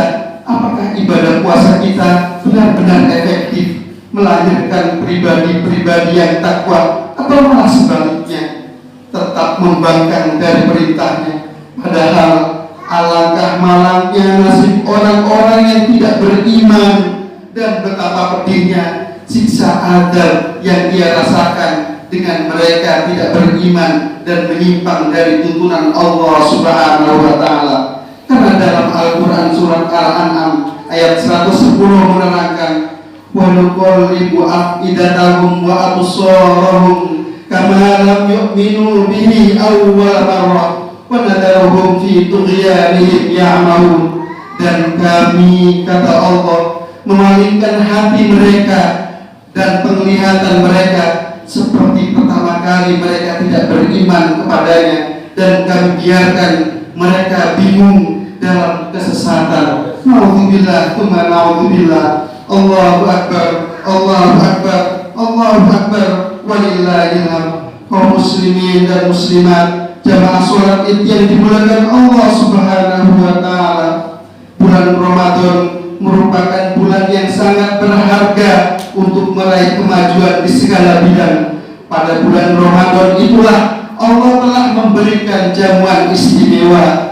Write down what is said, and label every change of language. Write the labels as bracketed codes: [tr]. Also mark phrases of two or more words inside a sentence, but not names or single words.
[id] Apakah ibadah puasa kita benar-benar efektif melahirkan pribadi-pribadi yang takwa, atau malah sebaliknya tetap membangkang dari perintahnya, padahal Alangkah malangnya nasib orang-orang yang tidak beriman, dan betapa pedihnya siksa azab yang ia rasakan dengan mereka tidak beriman dan menyimpang dari tuntunan Allah [ar] سبحانه وتعالى. [id] Karena dalam Al-Qur'an surat Al-An'am ayat 110 menerangkan, [ar] ونقلب أفئدتهم وأبصارهم كما لم يؤمنوا به أول مرة ونذرهم في طغيانهم يعمهون. [id] Dan kami, kata Allah, memalingkan hati mereka dan penglihatan mereka seperti pertama kali mereka tidak beriman kepadanya, dan kami biarkan mereka bingung dalam kesesatan. [ar] نعوذ بالله ثم نعوذ بالله. الله أكبر الله أكبر الله أكبر ولله الحمد. [id] Kaum muslimin dan muslimat, jamaah salat Id yang dimuliakan Allah [ar] سبحانه وتعالى, [id] bulan Ramadan merupakan bulan yang sangat berharga untuk meraih kemajuan di segala bidang. Pada bulan Ramadan itulah Allah telah memberikan jamuan istimewa.